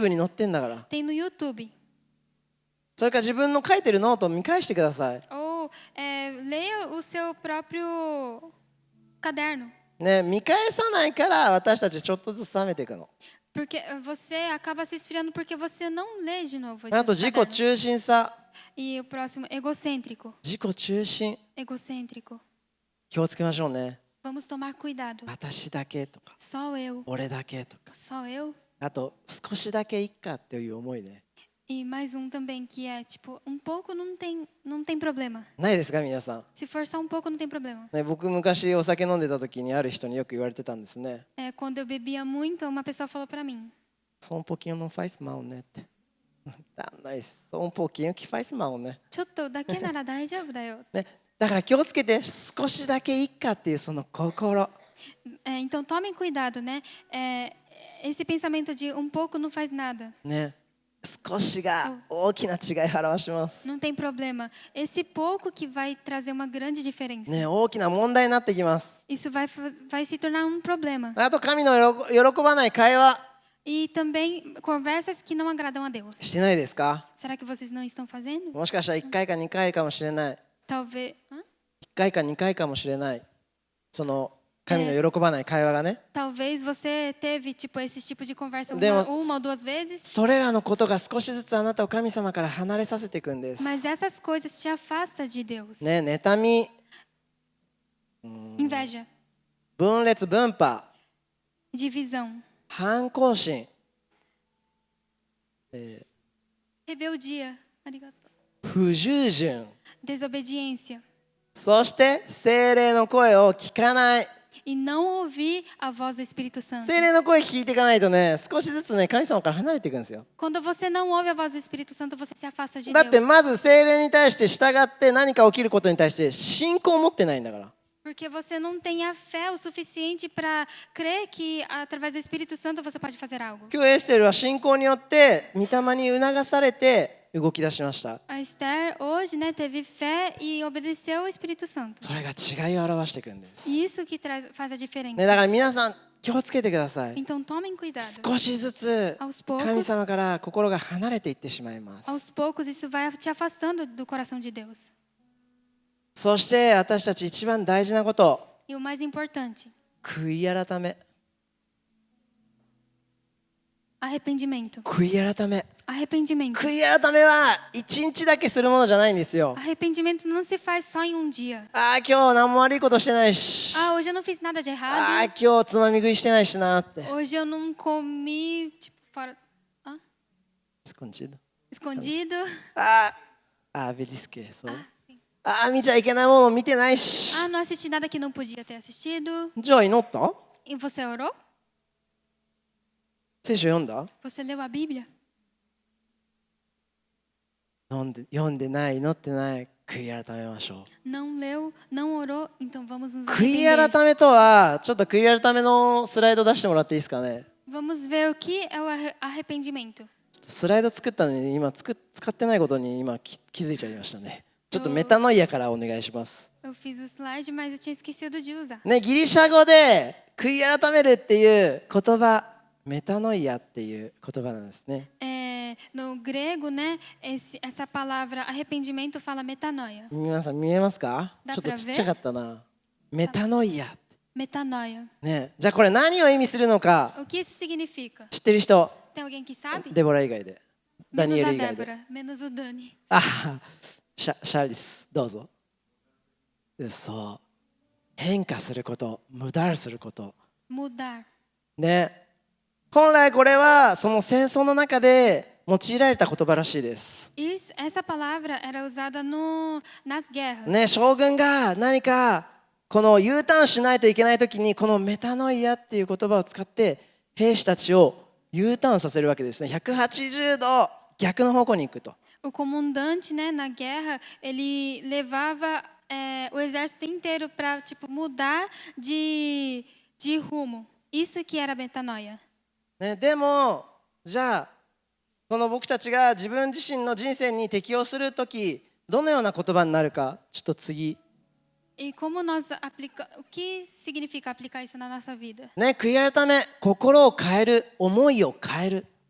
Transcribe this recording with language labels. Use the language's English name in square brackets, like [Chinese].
[Japanese] YouTube に載ってんだから。 [Portuguese] Tem no YouTube. [Japanese] それから自分の書いてるノートを見返してください。 [Portuguese] Ou leia o seu próprio caderno. [Japanese] ね、見返さないから私たちちょっとずつ冷めていくの。 [Portuguese] Porque você acaba se esfriando porque você não lê de novo. [Japanese] あと [Portuguese] esses [Japanese] 自己 [Portuguese] cadernos. [Japanese] 中心さ。 [Portuguese] E o próximo, egocêntrico. [Japanese] 自己中心。 [Portuguese] Egocêntrico. [Japanese] 気をつけましょうね。 [Portuguese] Vamos tomar cuidado. [Japanese] 私だけとか、 [Portuguese] Só eu. [Japanese] 俺だけとか。 [Portuguese] Só eu. [Japanese] あと少しだけいっかっていう思いね。 [Portuguese] E mais um também que é tipo, pouco não tem problema. [Japanese] ないですか皆さん。 [Portuguese] Se for só pouco, não tem problema. [Japanese] ね、僕昔お酒飲んでた時にある人によく言われてたんですね。 [Portuguese] Quando eu bebia muito, uma pessoa falou para mim: Só um pouquinho não faz mal, né? Tá, mas só um pouquinho que faz mal, né? [Japanese] ちょっとだけなら大丈夫だよ。ね、だから気をつけて少しだけいいかっていうその心。 [Portuguese] Então tomem cuidado, né? Esse pensamento de pouco não faz nada. [Japanese] ね、少しが大きな違いを表します。 [Portuguese] Não tem problema. Esse pouco que vai trazer uma grande diferença. [Japanese] ね、大きな問題になってきます。 [Portuguese] Isso vai se tornar um problema. [Japanese] あと神の喜ばない会話 [Portuguese] E também conversas que não agradam a Deus. [Japanese] してないですか？ [Portuguese] Será que vocês não estão fazendo? [Japanese] もしかしたら1回か2回かもしれない。 [Portuguese] Talvez. [Japanese] 1回か2回かもしれない。その神の喜ばない会話がね。 [Portuguese] Talvez você teve esse tipo de conversa Demos- uma ou duas vezes. [Japanese] それらのことが少しずつあなたを神様から離れさせていくんです。 [Portuguese] Mas essas coisas te afastam de Deus. [Japanese] ね、妬み、 [Portuguese] Inveja, [Japanese] 分裂分派、 [Portuguese] divisão, [Japanese] 反抗心、 [Portuguese] rebeldia, [Japanese] arigato, 不従順、 [Portuguese] desobediência. [Japanese] そして聖霊の声を聞かない。 [Portuguese] E não ouvir a voz do Espírito Santo. [Japanese] 聖霊の声聞いていかないとね、少しずつね、神様から離れていくんですよ。 [Portuguese] Quando você não ouve a voz do Espírito Santo, você se afasta de [Japanese] だって [Portuguese] Deus. [Japanese] まず聖霊に対して従って何か起きることに対して信仰を持ってないんだから。 [Portuguese] Porque você não tem a fé o suficiente para crer que através do Espírito Santo você pode fazer algo. [Japanese] 今日エステルは信仰によって御霊に促されて動き出しました。 [Portuguese] A Esther hoje, né, teve fé e obedeceu ao Espírito Santo. [Japanese] それが違いを表していくんです。 [Portuguese] E isso que faz a diferença. [Japanese] ね、だから皆さん気をつけてください。 [Portuguese] Então tomem cuidado. [Japanese] 少しずつ [Portuguese] Aos poucos, [Japanese] 神様から心が離れていってしまいます。 [Portuguese] aos poucos, isso vai te afastando do coração de Deus. [Japanese] そして私たち一番大事なこと、 [Portuguese] E o mais importante, [Japanese] 悔い改め。 [Portuguese] arrependimento. [Japanese] 悔い改め。 [Portuguese] Arrependimento. [Japanese] 悔い改めは一日だけするものじゃないんですよ。 [Portuguese] Arrependimento não se faz só em dia. [Japanese] ああ、今日何も悪いことしてないし。 [Portuguese] Hoje eu não fiz nada de [Japanese] ああ、 [Portuguese] errado. [Japanese] 今日つまみ食いしてないしなって。 [Portuguese] Hoje eu não comi, tipo, fora. Escondido. Escondido. [Japanese] ああ、あ、ベリスケ。そう。 [Portuguese] Sim. [Japanese] ああ、見ちゃいけないもの見てないし。 [Portuguese] Não assisti nada que não podia ter assistido. [Japanese] じゃあ祈った？ [Portuguese] E você orou? [Japanese] 聖書読んだ？ [Portuguese] Você leu a Bíblia? [Japanese] 読んでない、祈ってない。悔い改めましょう。 [Portuguese] Não leu, não orou, então vamos nos [Japanese] 悔い [Portuguese] arrepender. [Japanese] 改めとは、ちょっと悔い改めのスライド出してもらっていいですかね。 [Portuguese] Vamos ver o que é o arrependimento. [Japanese] スライド作ったのに今使ってないことに今気づいちゃいましたね。ちょっとメタノイアからお願いします。 [Portuguese] Eu fiz o slide, mas eu tinha esquecido de usar. [Japanese] ね、ギリシャ語で悔い改めるっていう言葉、メタノイアっていう言葉なんですね。 [Portuguese] No grego, né, essa palavra arrependimento fala metanoia. [Japanese] 皆さん見えますか？だちょっとちっちゃかったな。メタノイア。 [Portuguese] Metanoia. [Japanese] ね、じゃあこれ何を意味するのか [Portuguese] O que isso significa? [Japanese] 知ってる人？ [Portuguese] Tem alguém que sabe? [Japanese] デボラ以外で。ダニ [Portuguese] Menos [Japanese] エ [Portuguese] a [Japanese] ル以外で。 [Portuguese] Débora, menos o Dani. [Japanese] あ、シャリス、どうぞ。そう。変化すること、無駄すること。 [Portuguese] Mudar. [Japanese] ね。本来これはその戦争の中で用いられた言葉らしいです。 [Portuguese] Essa palavra era usada nas guerras. [Japanese] ね、将軍が何かこの U ターンしないといけないときにこのメタノイアっていう言葉を使って兵士たちを U ターンさせるわけですね。 180度逆の方向に行くと。 [Portuguese] O comandante, né, na guerra, ele levava o exército inteiro para tipo mudar de rumo. Isso que era metanoia. [Japanese] ね、でもじゃあこの僕たちが自分自身の人生に適応するときどのような言葉になるかちょっと次。 [Portuguese] E como nós o que significa aplicar isso na nossa vida? [Japanese] ね、悔い改め、心を変える、思いを変える。